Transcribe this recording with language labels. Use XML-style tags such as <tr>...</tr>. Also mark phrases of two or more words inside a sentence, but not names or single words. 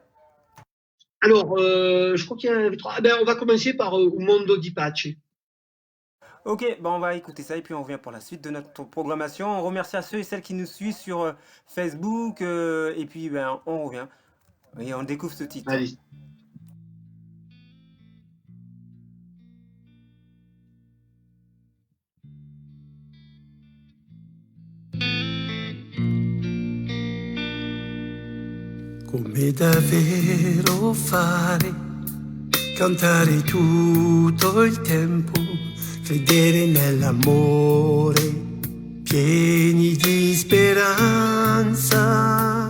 <fr>Alors, je crois qu'il y en avait trois. On va commencer par Mondo di Pace. Ok, on va écouter ça et puis on revient pour la suite de notre programmation. On remercie à ceux et celles qui nous suivent sur Facebook, et puis on revient. Et on découvre ce titre. Allez.</fr> <it>Come davvero fare, cantare tutto il tempo, credere nell'amore, pieni di speranza.</it>